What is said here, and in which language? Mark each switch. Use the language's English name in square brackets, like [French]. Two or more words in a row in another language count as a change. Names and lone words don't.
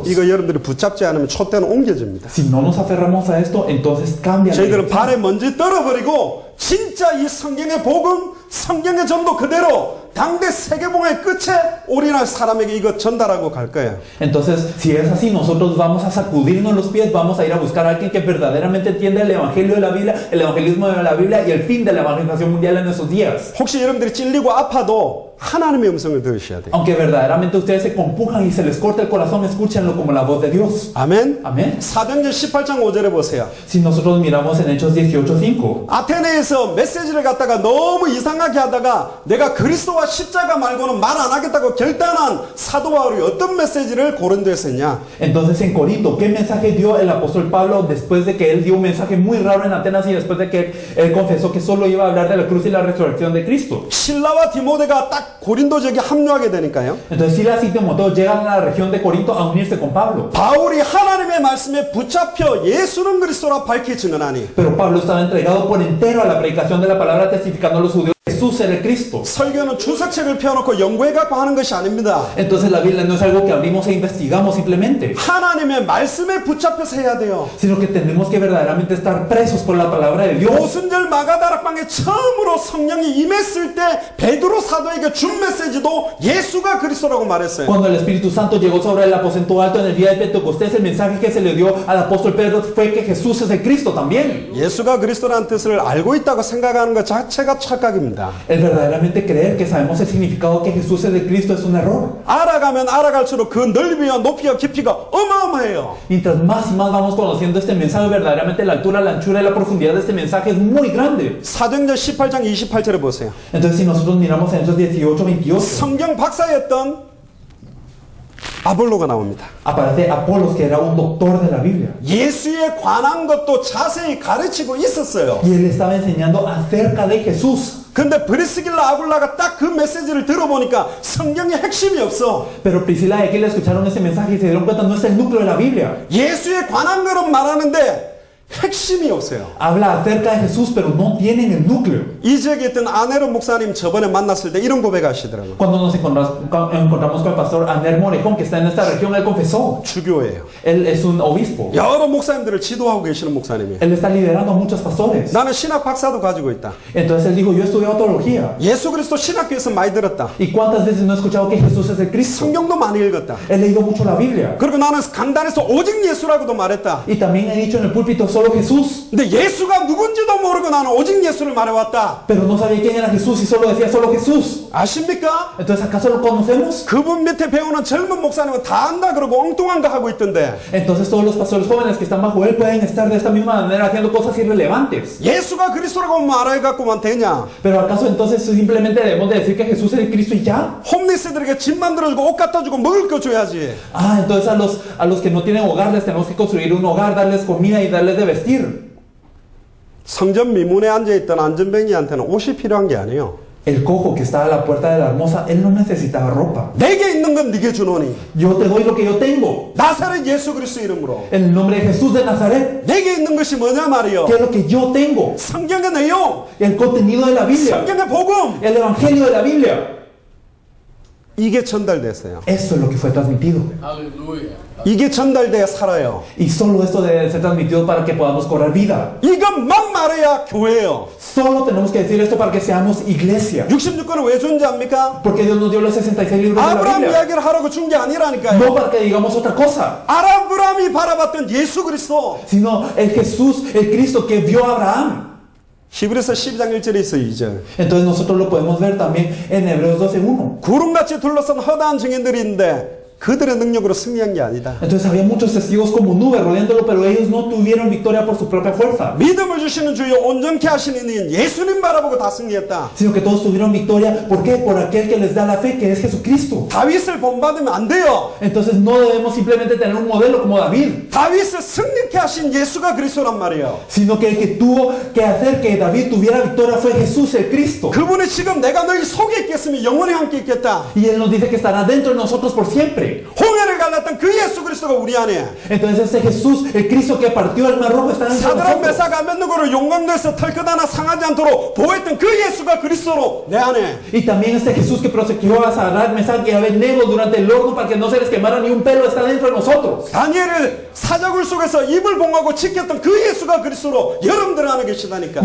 [Korean] 이거 여러분들이 붙잡지 않으면 촛대는 옮겨집니다. [Spanish] Si no nos aferramos a esto, entonces cambia. [Korean] 저희들은 발에 먼지 떨어버리고 진짜 이 성경의 복음, 성경의 전도 그대로 당대 세계봉의 끝에 우리나라 사람에게 이거 전달하고 갈 거예요. [Spanish] Entonces, si es así, nosotros vamos a sacudirnos los pies, vamos a ir a buscar a alguien que verdaderamente entienda el evangelio de la Biblia, el evangelismo de la Biblia y el fin de la evangelización mundial en estos días. [Korean] 혹시 여러분들이 찔리고 아파도 하나님의 음성을 들으셔야 돼요. [Spanish] Aunque verdaderamente ustedes se compujan y se les corta el corazón, escúchenlo como la voz de Dios. [Korean] 아멘. [Spanish] Amén. [Korean] 사도행전 18장 5절에 보세요. [Spanish] Si nosotros miramos en Hechos 18:5, [Korean] 아테네에서 메시지를 갖다가 너무 이상하게 하다가 내가 그리스도와 십자가 말고는 말 안 하겠다고 결단한 사도 바울이 어떤 메시지를 고린도에서 했냐? [Spanish] entonces en Corinto, ¿qué mensaje dio el apóstol Pablo después de que él dio un mensaje muy raro en Atenas y después de que él confesó que solo iba a hablar de la cruz y la resurrección de Cristo? [Korean] 실라와 디모데가 딱 고린도 지역에 합류하게 되니까요. [Spanish] Entonces Silas y Timoteo llegan a la región de Corinto a unirse con Pablo. [Korean] 바울이 하나님의 말씀에 붙잡혀 예수는 그리스도라 밝히 증언하니 [Spanish] Pero Pablo estaba entregado por entero a la predicación de la palabra, testificando a los judíos que Jesús era el Cristo. [Korean] 설교는 주석책을 펴놓고 연구해 갖고 하는 것이 아닙니다. [Spanish] Entonces la Biblia no es algo que abrimos e investigamos simplemente, [Korean] 하나님의 말씀에 붙잡혀서 해야 돼요. [Spanish] sino que tenemos que verdaderamente estar presos por la palabra de Dios. [Korean] 오순절 마가다락방에 처음으로 성령이 임했을 때 베드로 사도에게 준 메시지도 예수가 그리스도라고 말했어요. [Spanish] Cuando el Espíritu Santo llegó sobre el aposento alto en el día de Pentecostés, el mensaje que se le dio al apóstol Pedro fue que Jesús es el Cristo también. [Korean] 예수가 그리스도라는 뜻을 알고 있다고 생각하는 것 자체가 착각입니다. [Spanish] El verdaderamente creer que sabemos el significado que Jesús es el Cristo es un error. [Korean] 알아가면 알아갈수록 그 넓이와 높이와 깊이가 어마어마해요. [Spanish] Mientras más y más vamos conociendo este mensaje, verdaderamente la altura, la anchura y la profundidad de este mensaje es muy grande. [Korean] 사도행전 18장 28절에 보세요. [Spanish] Entonces si nosotros miramos en Hechos 18:28, [Korean] 성경 박사였던 아볼로가 나옵니다. [Spanish] aparece Apolos, que era un doctor de la Biblia. [Korean] 예수에 관한 것도 자세히 가르치고 있었어요. [Spanish] Y él estaba enseñando acerca de Jesús. [Korean] 근데 브리스길라 아굴라가 딱 그 메시지를 들어보니까 성경의 핵심이 없어. [Spanish] Pero Priscila y Aquila escucharon ese mensaje y se dieron cuenta, no es el núcleo de la Biblia. [Korean] 예수에 관한 거는 말하는데 핵심이 없어요. [Spanish] Habla acerca de Jesús, pero no tienen el núcleo. [Korean] 이 지역에 있던 아네로 목사님 저번에 만났을 때 이런 고백하시더라고요. [Spanish] Cuando nos encontramos con el pastor Aner Morejón, que está en esta región, él confesó. [Korean] 주교예요. [Spanish] Él es un obispo. [Korean] 여러 목사님들을 지도하고 계시는 목사님이에요. [Spanish] Él está liderando a muchos pastores. [Korean] 나는 신학 박사도 가지고 있다. [Spanish] Entonces él dijo, yo he estudiado teología. [Korean] 예수 그리스도 신학교에서 많이 들었다. [Spanish] ¿Y cuántas veces no he escuchado que Jesús es el Cristo? [Korean] 성경도 많이 읽었다. [Spanish] He leído mucho la Biblia. [Korean] 그리고 나는 강단에서 오직 예수라고도 말했다. [Spanish] Y también he dicho en el púlpito solo Jesús. [Korean] 근데 예수가 누군지도 모르고 나는 오직 예수를 말해왔다. [Spanish] Pero no sabía quién era Jesús y solo decía solo Jesús. [Korean] 아십니까? [Spanish] Entonces, ¿acaso lo conocemos? [Korean] 그분 밑에 배우는 젊은 목사님은 다 안다 그러고 엉뚱한 거 하고 있던데 [Spanish] Entonces todos los pastores jóvenes que están bajo él pueden estar de esta misma manera haciendo cosas irrelevantes. [Korean] 예수가 그리스도라고 말해갖고만 되냐? [Spanish] Pero ¿acaso entonces simplemente debemos de decir que Jesús es el Cristo y ya? [Korean] 홈리스들에게 집 만들어주고 옷 갖다 주고 먹을 거 줘야지. [Spanish] Ah, entonces a los que no tienen hogar les tenemos que construir un hogar, darles comida y darles de vestir. [Korean] 성전 미문에 앉아있던 안전뱅이한테는 옷이 필요한 게 아니에요. [Spanish] El cojo que estaba a la puerta de la hermosa, él no necesitaba ropa. [Korean] 내게 있는 건 네게 주노니 [Spanish] Yo te doy lo que yo tengo. [Korean] 나사렛 예수 그리스도 이름으로 [Spanish] En el nombre de Jesús de Nazaret. [Korean] 내게 있는 것이 뭐냐 말이요. [Spanish] ¿Qué es lo que yo tengo? [Korean] 성경의 내용, [Spanish] El contenido de la Biblia. [Korean] 성경의 복음 [Spanish] El evangelio de la Biblia. [Korean] 이게 전달됐어요. [Spanish] Eso es lo que fue transmitido. [Korean] 이게 전달돼야 살아요. [Spanish] Y solo esto debe ser transmitido para que podamos cobrar vida. [Korean] 이것만 말해야 교회예요. [Spanish] Solo tenemos que decir esto para que seamos iglesia. [Korean] 66권을 왜 존재합니까? [Spanish] Porque Dios nos dio los 66 libros de la [Korean] 아브라함 [Spanish] Biblia. [Korean] 이야기를 하라고 준 게 아니라니까요. [Spanish] No para que digamos otra cosa, [Korean] 아브라함이 바라봤던 예수 그리스도. [Spanish] sino el Jesús, el Cristo que vio a Abraham. [Korean] 히브리서 12장 1절에 있어 2절. [Spanish] Entonces nosotros lo podemos ver también en Hebreos 12:1. [Korean] 구름같이 둘러싼 허다한 증인들이 있는데 그들의 능력으로 승리한 게 아니다. [Spanish] Entonces había muchos testigos como nube rodeándolo, pero ellos no tuvieron victoria por su propia fuerza, [Korean] 믿음을 주시는 주여 온전케 하시는 이는 예수님 바라보고 다 승리했다. [Spanish] sino que todos tuvieron victoria. ¿Por qué? Por aquel que les da la fe, que es Jesucristo. [Korean] 다윗을 본받으면 안 돼요. [Spanish] Entonces no debemos simplemente tener un modelo como David, [Korean] 다윗을 승리케 하신 예수가 그리스도란 말이에요. [Spanish] sino que el que tuvo que hacer que David tuviera victoria fue Jesús el Cristo. [Korean] 그분이 지금 내가 너희 속에 있겠으면 영원히 함께 있겠다. [Spanish] Y Él nos dice que estará dentro de nosotros por siempre. [Korean] 홍해를 갈랐던 그 예수 그리스도가 우리 안에. [Spanish] Entonces ese Jesús, el Cristo que partió el mar rojo, está dentro de [Korean] 사드락 [Spanish] nosotros. [Korean] 메삭 아벤느고를 용광로에서 털끝 하나 상하지 않도록 보호했던 그 예수가 그리스도로 내 안에. [Spanish] Y también este Jesús que protegió a Sadrach, Mesach y Abednego durante el horno para que no se les quemara ni un pelo, está dentro de nosotros. [Korean] 다니엘을 사자굴 속에서 입을 봉하고 지켰던 그 예수가 그리스도로 여러분들 안에 계시다니까.